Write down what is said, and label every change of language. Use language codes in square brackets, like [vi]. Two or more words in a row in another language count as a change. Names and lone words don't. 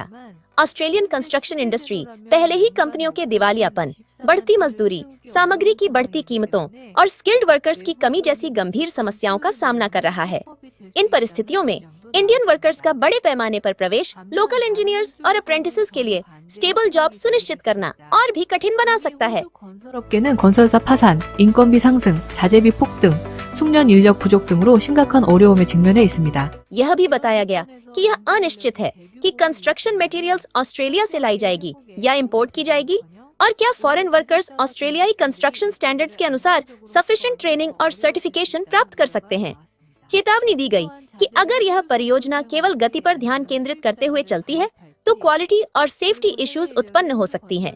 [en] Australian construction industry [hi] पहले ही कंपनियों के दिवालियापन, बढ़ती मजदूरी, सामग्री की बढ़ती कीमतों और [en] skilled workers [hi] की कमी जैसी गंभीर समस्याओं का सामना कर रहा है। इन परिस्थितियों में [en] Indian workers [hi] का बड़े पैमाने पर प्रवेश [en] local engineers [hi] और अप्रेंटिसेस के लिए [en] stable job [hi] सुनिश्चित करना और भी कठिन बना सकता है। [ko] 건설업계는 건설사 파산, 인건비 상승, 자재비 폭등, 숙련 인력 부족 등으로 심각한 어려움에 직면해 있습니다. [hi] यह भी बताया गया कि यह अनिश्चित है कि [en] construction materials [hi] ऑस्ट्रेलिया से लाई जाएगी या इंपोर्ट की जाएगी और क्या [en] foreign workers [hi] ऑस्ट्रेलियाई [en] construction standards [hi] के अनुसार [en] sufficient training [hi] और सर्टिफिकेशन प्राप्त कर सकते हैं। चेतावनी दी गई कि अगर यह परियोजना केवल गति पर ध्यान केंद्रित करते हुए चलती है तो क्वालिटी और [en] safety issues [hi] उत्पन्न हो सकती हैं।